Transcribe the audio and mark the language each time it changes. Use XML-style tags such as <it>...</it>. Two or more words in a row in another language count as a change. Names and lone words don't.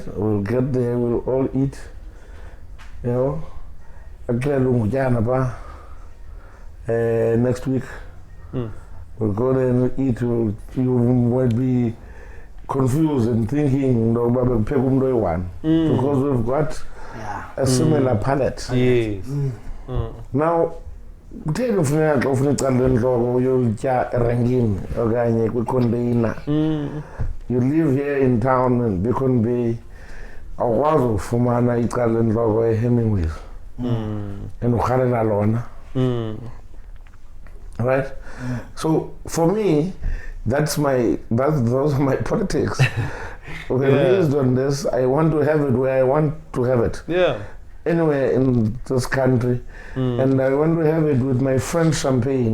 <en>We'll get there, we'll all eat. Next week we'll go there and eat. You won't be confused and thinking because we've got a similar palate. Yes.</en> <xh>Now kutheni ufuna icala lenhloko uyotya erangini okanye kwicontainer.</xh> <en>You live here in town and Beacon Bay,</en> <xh>awukwazi ukufumana icala lenhloko eHemingways and ukhalela lona.</xh> <en>Right? So for me, those are my politics. Based on this, I want to have it where I want to have it. Yeah. Anywhere in this country, and I want to have it with my French champagne.</en>